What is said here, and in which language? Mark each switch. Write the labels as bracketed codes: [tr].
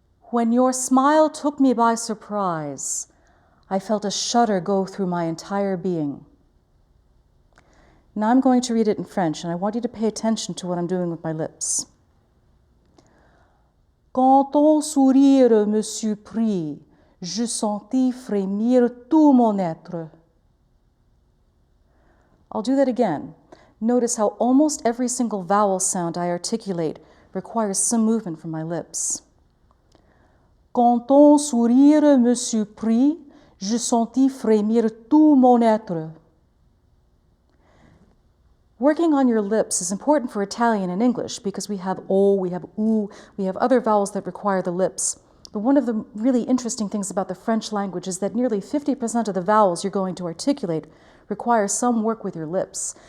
[en] When your smile took me by surprise, I felt a shudder go through my entire being. Now I'm going to read it in French, and I want you to pay attention to what I'm doing with my lips. [fr] Quand ton sourire me surprit, je sentis frémir tout mon être. [en] I'll do that again. Notice how almost every single vowel sound I articulate requires some movement from my lips. [fr] Quand ton sourire me surprit, je sentis frémir tout mon être. [en] Working on your lips is important for Italian and English because we have O, we have U, we have other vowels that require the lips. But one of the really interesting things about the French language is that nearly 50% of the vowels you're going to articulate require some work with your lips.